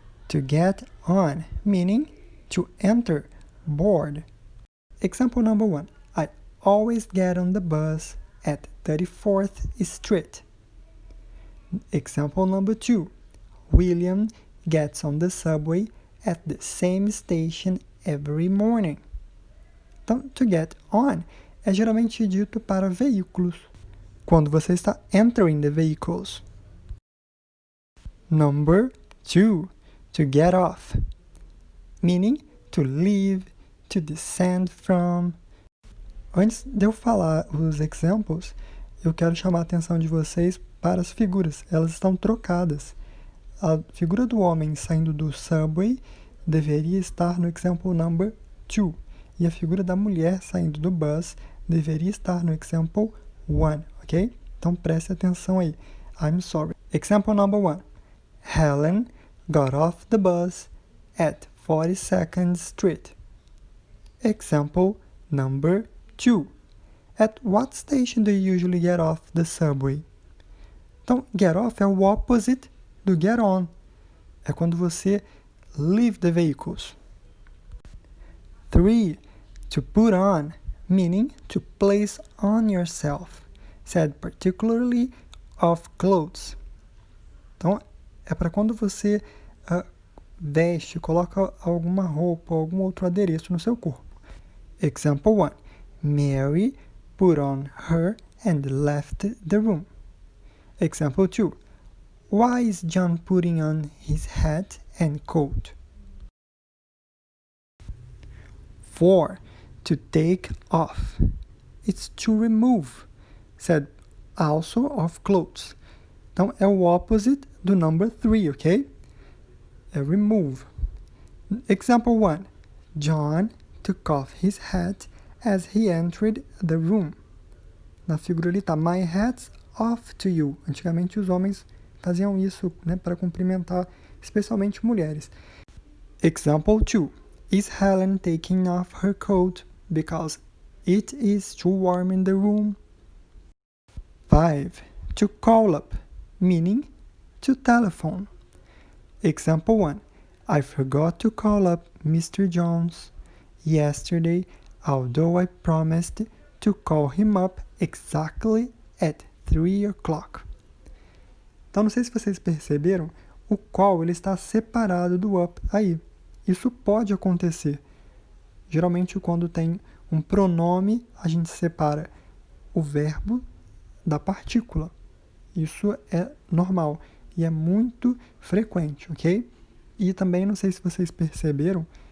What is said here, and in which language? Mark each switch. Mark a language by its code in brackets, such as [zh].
[en] To get on, meaning to enter, board. Example number 1. I always get on the bus at 34th Street. Example number 2. William gets on the subway at the same station every morning. [pt] Então, to get on é geralmente dito para veículos, quando você está [en] entering the vehicles. Number 2. To get off, meaning to leave, to descend from. [pt] Antes de eu falar os examples, eu quero chamar a atenção de vocês para as figuras. Elas estão trocadas. A figura do homem saindo do subway deveria estar no [en] example number 2. [pt] E a figura da mulher saindo do bus deveria estar no [en] example 1, [pt] ok? Então preste atenção aí. [en] I'm sorry. Example number 1. Helen got off the bus at 42nd Street. Example number 2. At what station do you usually get off the subway? [pt] Então, get off é o opposite do get on. É quando você [en] leave the vehicles. 3. To put on, meaning to place on yourself, said particularly of clothes. [pt] Então, é para quando você veste, coloca alguma roupa, algum outro adereço no seu corpo. [en] Example 1. Mary put on her and left the room. Example 2. Why is John putting on his hat and coat? 4. To take off. It's to remove, said also of clothes. [pt] Então, é o opposite do number 3, ok? É [en] remove. Example 1. John took off his hat as he entered the room. [pt] Na figura ali está, [en] my hat's off to you. [pt] Antigamente os homens faziam isso, né, para cumprimentar, especialmente mulheres. [en] Example 2. Is Helen taking off her coat because it is too warm in the room? 5. To call up, meaning to telephone. Example 1. I forgot to call up Mr. Jones yesterday, although I promised to call him up exactly at 3 o'clock. [pt] Então, não sei se vocês perceberam, o call ele está separado do up aí. Isso pode acontecer. Geralmente, quando tem um pronome, a gente separa o verbo da partícula. Isso é normal e é muito frequente, ok? E também, não sei se vocês perceberam,